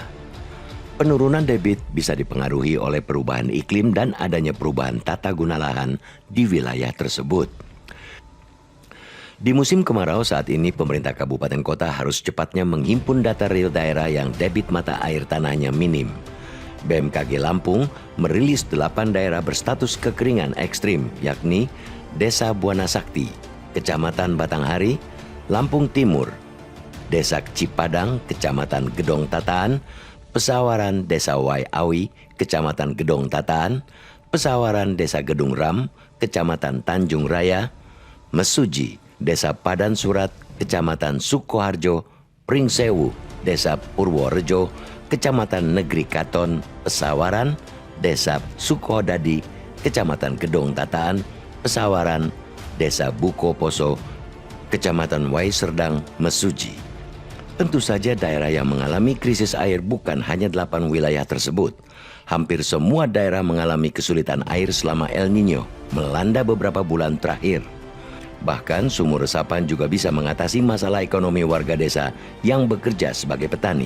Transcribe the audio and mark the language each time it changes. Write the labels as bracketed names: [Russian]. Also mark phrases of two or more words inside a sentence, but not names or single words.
[Indonesian] Penurunan debit bisa dipengaruhi oleh perubahan iklim dan adanya perubahan tata guna lahan di wilayah tersebut. Di musim kemarau saat ini, pemerintah kabupaten kota harus cepatnya menghimpun data real daerah yang debit mata air tanahnya minim. BMKG Lampung merilis 8 daerah berstatus kekeringan ekstrim, yakni Desa Buana Sakti, Kecamatan Batanghari, Lampung Timur, Desa Cipadang, Kecamatan Gedong Tataan, Pesawaran Desa Waiawi, Kecamatan Gedong Tataan, Pesawaran Desa Gedung Ram, Kecamatan Tanjung Raya, Mesuji, Desa Padan Surat, Kecamatan Sukoharjo, Pringsewu, Desa Purworejo, Kecamatan Negeri Katon, Pesawaran, Desa Sukodadi, Kecamatan Gedong Tataan, Pesawaran, Desa Buko Poso, Kecamatan Waiserdang, Mesuji. Tentu saja daerah yang mengalami krisis air bukan hanya 8 wilayah tersebut. Hampir semua daerah mengalami kesulitan air selama El Nino melanda beberapa bulan terakhir. Bahkan sumur resapan juga bisa mengatasi masalah ekonomi warga desa yang bekerja sebagai petani.